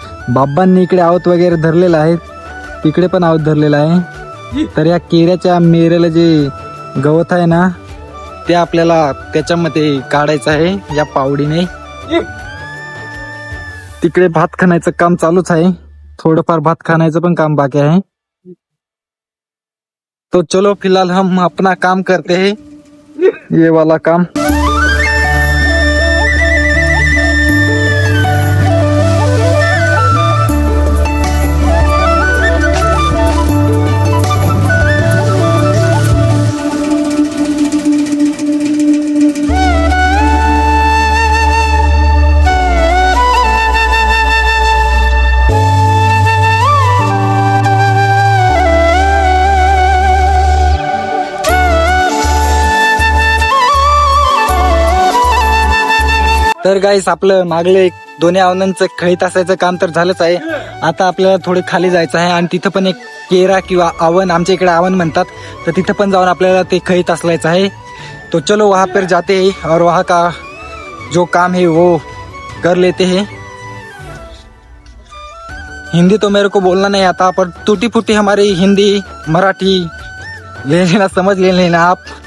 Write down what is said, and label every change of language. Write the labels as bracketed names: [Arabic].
[Marathi] बाबांनी इकडे आवत वगैरे धरलेलं आहे, तिकडे पण आवत धरलेलं आहे। तर या केऱ्याच्या मेरेला जे गवत आहे ना, ते आपल्याला त्याच्यामध्ये काढायचं आहे या पावडीने। तिकडे भात खणायचं काम चालूच आहे, थोडंफार भात खणायचं पण काम बाकी आहे। [Hindi] तो चलो, फिलहाल हम अपना काम करते हैं, ये वाला काम। [Marathi] तर गाइस, आपलं मागले दोन्ही आवनांचं खळीत असायचं काम तर झालंच आहे। आता आपल्याला थोडे खाली जायचं आहे आणि तिथं पण एक केरा किंवा आवन, आमच्या इकडे आवन म्हणतात, तर तिथं पण जाऊन आपल्याला ते खळीत असलायचं आहे। [Hindi] तो चलो, वहां पर जाते हैं और वहां का जो काम है वो कर लेते हैं। हिंदी तो मेरे को बोलना नहीं आता, पर टूटी फूटी हमारी हिंदी मराठी ले लेना, समझ ले लेना आप।